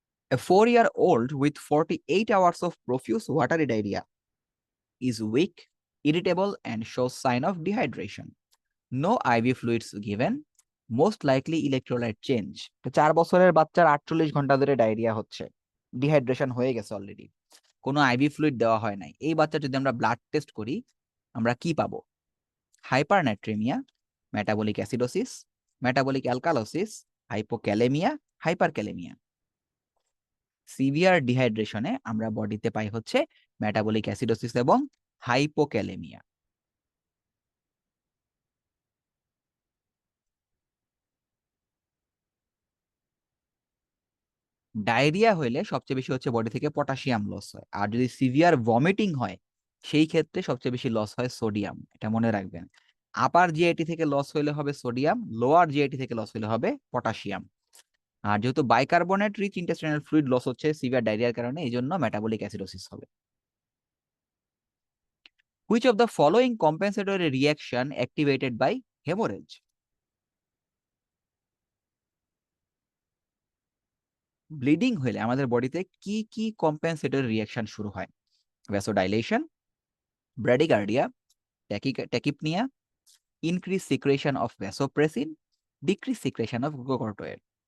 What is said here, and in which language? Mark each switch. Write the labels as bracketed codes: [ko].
[en] A 4-year-old with 48 hours of profuse watery diarrhea is weak, irritable, and shows sign of dehydration. No IV fluids given, most likely electrolyte change. [bn] 4 বছরের বাচ্চার 48 ঘন্টা ধরে diarrhoea হচ্ছে, dehydration হয়ে গেছে already, কোনো IV fluid দেওয়া হয় নাই। এই বাচ্চা যদি আমরা ব্লাড টেস্ট করি আমরা কি পাবো? হাইপারনাট্রিমিয়া, metabolic acidosis, metabolic alkalosis, hypokalemia, hyperkalaemia. Severe ডিহাইড্রেশনে আমরা বডিতে পাই হচ্ছে মেটাবলিক অ্যাসিডোসিস এবং হাইপোক্যালেমিয়া। ডায়রিয়া হইলে সবচেয়ে বেশি হচ্ছে বডি থেকে পটাশিয়াম লস হয়, আর যদি সিভিয়ার ভমিটিং হয় সেই ক্ষেত্রে সবচেয়ে বেশি লস হয় সোডিয়াম, এটা মনে রাখবেন। আপার জিআইটি থেকে লস হইলে হবে সোডিয়াম, লোয়ার জিআইটি থেকে লস হইলে হবে পটাশিয়াম। আর যেহেতু bicarbonate rich intestinal fluid loss হচ্ছে সিভিয়ার ডায়রিয়ার কারণে, এই জন্য মেটাবলিক অ্যাসিডোসিস হবে। [en] Which of the following compensatory reaction activated by hemorrhage? [bn] Bleeding হলে আমাদের বডিতে কি কি কম্পেনসেটরি রিঅ্যাকশন শুরু হয়? [en] Vasodilation, bradycardia, tachypnoea, increase secretion of vasopressin, decrease secretion of glucocorticoid.